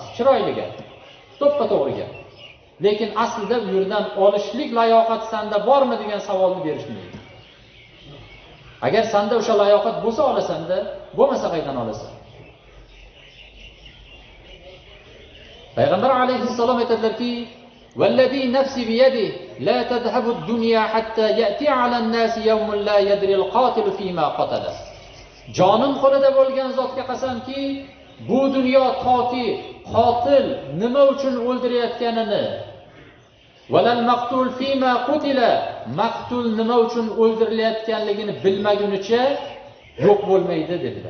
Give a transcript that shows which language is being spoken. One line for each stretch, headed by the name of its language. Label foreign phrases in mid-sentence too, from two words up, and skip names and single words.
Uzbek: Chiroyli gap, to'ppa-to'g'ri gap. Lekin aslida u yerdan olishlik layoqat senda bormi degan savolni berishmaydi. Agar senda o'sha layoqat bo'lsa olasanda, bo'lmasa qaydan olasan? Payg'ambar alayhissalom aytadilarki,
Arabic: "والذي نفسي بيده لا تذهب الدنيا حتى يأتي على الناس يوم لا يدري القاتل فيم قتل."
Uzbek: Jonim qo'lida bo'lgan zotga qasamki, bu dunyo toki qotil nima uchun o'ldirayotganini,
Arabic: ولا المقتول فيم قتل,
Uzbek: maqtul nima uchun o'ldirilayotganligini bilmagunicha yo'q bo'lmaydi dedilar.